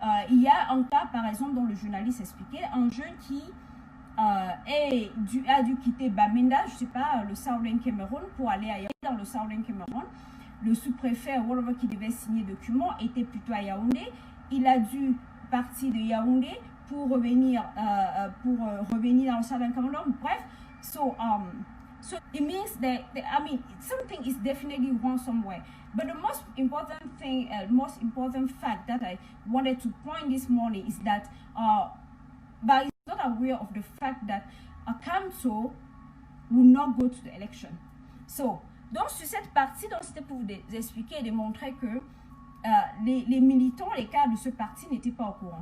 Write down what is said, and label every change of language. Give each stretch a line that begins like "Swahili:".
French: Il y a un cas, par exemple, dont le journaliste expliquait, un jeune qui a dû quitter Bamenda, je ne sais pas, le Southern Cameroun, pour aller ailleurs dans le Southern Cameroun. Le sous-préfet qui devait signer le document était plutôt à Yaoundé. Il a dû partir de Yaoundé pour revenir dans le Southern Cameroun.
English: Bref, so it means that, I mean, something is definitely wrong somewhere. But the most important thing, most important fact that I wanted to point this morning is that but is not aware of the fact that a council will not go to the election.
French: So, donc sur cette partie, c'était pour vous expliquer et démontrer que les militants, les cadres de ce parti n'étaient pas au courant.